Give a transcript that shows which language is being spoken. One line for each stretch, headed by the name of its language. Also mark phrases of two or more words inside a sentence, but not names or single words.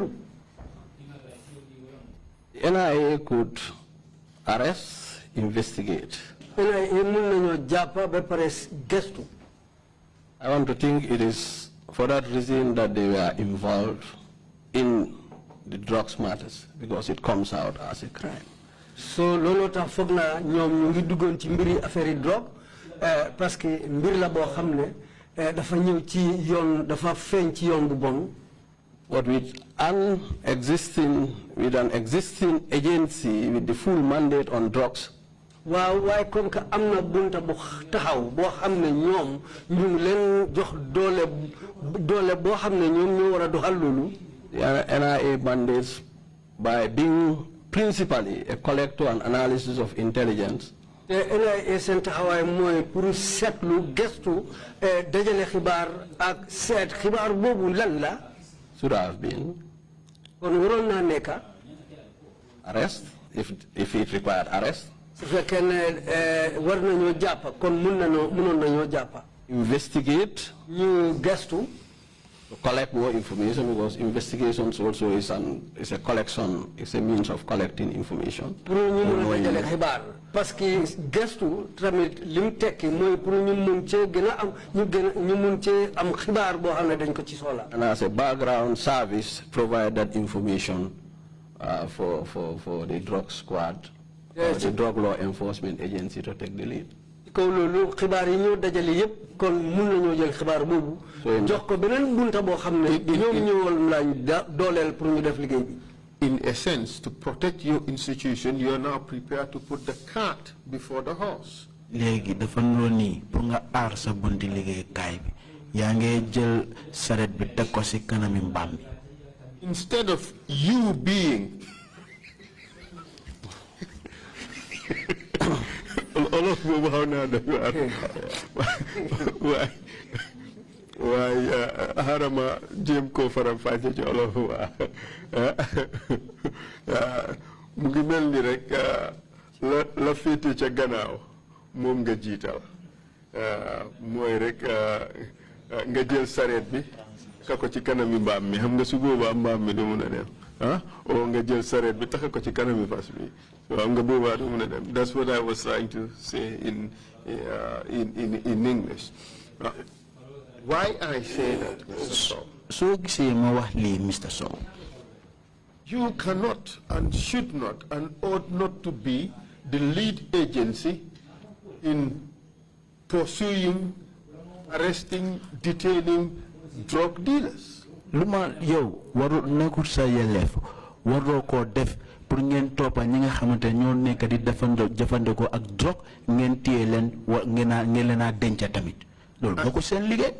English: NIA could arrest, investigate, I want to think it is for that reason that they were involved in the drugs matters, because it comes out as a crime.
Wolof: So lolota fogna ñom ñu ngi duggon ci mbiri
French: affaire drogue parce que
Wolof: mbir la bo xamne dafa ñew ci yoon dafa feñ ci yoon bu bon.
English: But with an existing agency with the full mandate on drugs,
Wolof: waaw waaye
French: comme que
Wolof: am na bunta bu taxaw boo xam ne ñoom ñu ngi leen jox doole boo xam ne ñoom ñoo war a doxal loolu.
English: The NIA mandates by being principally a collector and analysis of intelligence.
Wolof: te NIA seen taxawaay mooy pour seetlu gëstu dajale xibaar ak seet xibaar boobu lan la.
English: Should have been
Wolof: kon waroon naa nekka
English: arrest if it required arrest.
Wolof: su fekkee ne war nañoo jàppa kon mënoon nañoo jàppa.
English: Investigate.
Wolof: ñu gëstu.
English: To collect more information, because investigations also is a collection, it's a means of collecting information.
Wolof: Pour ñu mëna dajale xibaar
French: parce que
Wolof: gëstu tamit lim tekki mooy pour ñu mën ci gëna am ñu mën ci am xibaar boo xam ne dañ ko ci soxla.
English: And as a background service, provide that information for the drug squad, or the drug law enforcement agency to take the lead.
Wolof: Ko loolu xibaar yi ñu dajale yépp kon mën nañoo jël xibaar boobu jox ko beneen bunta boo xam ne ñoom ñëwal lañ dooleel pour ñu def liggéey bi.
English: In a sense, to protect your institution, you are now prepared to put the cart before the horse.
Wolof: Léegi dafa nii pour nga aar sa bunti liggéeykaay bi yaa ngi jël saret bi teg ko ci kanami mbaam bi.
English: Instead of you being all of
Wolof: boobu xaw naa doy waar waaye xarama jéem koo faram fàcce ci olof waa mu ngi mel ni rek la féete ca gannaaw moom nga jiital mooy rek nga jël sareet bi ka ko ci kanami mbaam mi xam nga su boobaa mbaam mi du mun a dem o nga jël sareet bi taxa ko ci kanami fas bi so am nga boobaa du mun a dem.
English: That's what I was trying to say in English. Why I say that, Mr. Sowe?
Wolof: So gisee ma wax lii Mr. Sowe.
English: You cannot and should not and ought not to be the lead agency in pursuing, arresting, detaining drug dealers.
Wolof: Luma yow waru nekkul sa yelleef waroo koo def pour ngeen toppa ñi nga xamante ñoo nekk di jëfandikoo ak drogue ngeen téye leen ngeen leen a denca tamit loolu boo ko seen liggéey.